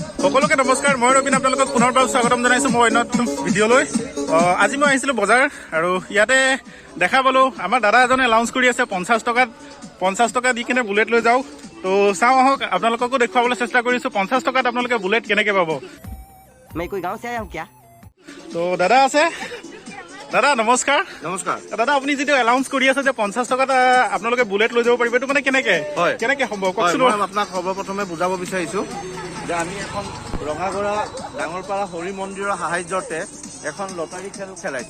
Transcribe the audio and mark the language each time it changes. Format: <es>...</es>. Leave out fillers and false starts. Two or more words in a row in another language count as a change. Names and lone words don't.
<as>সকলোকে নমস্কাৰ মই ৰবিন আপোনালোকক পুনৰবাৰ স্বাগতম জনাইছো মই অন্য ভিডিঅ'লৈ আজি মই আহিছিলোঁ বজাৰ আৰু ইয়াতে দেখা পালোঁ আমাৰ দাদা এজনে এলাউন্স কৰি আছে 50 টকা দি কিনে বুলেট লৈ যাওঁ তো চাওঁ আহক আপোনালোককো দেখুৱাবলৈ চেষ্টা কৰিছোঁ 50 টকাত আপোনালোকে বুলেট কেনেকৈ পাব</as> <hi>मैं कोई गांव से आया हूँ क्या?</hi> <as>তো দাদা আছে দাদা নমস্কাৰ নমস্কাৰ দাদা আপুনি যিটো এলাউন্স কৰি আছে যে 50 টকাত আপোনালোকে বুলেট লৈ যাব পাৰিব এইটো মানে কেনেকৈ সম্ভৱ কওকচোন মই আপোনাক সৰ্বপ্ৰথমে বুজাব বিচাৰিছোঁ যে আমি এখন ৰঙাগড়া ডাঙৰপাৰা হৰি মন্দিৰৰ সাহায্যতে এখন লটাৰী খেল খেলাইছোঁ</as>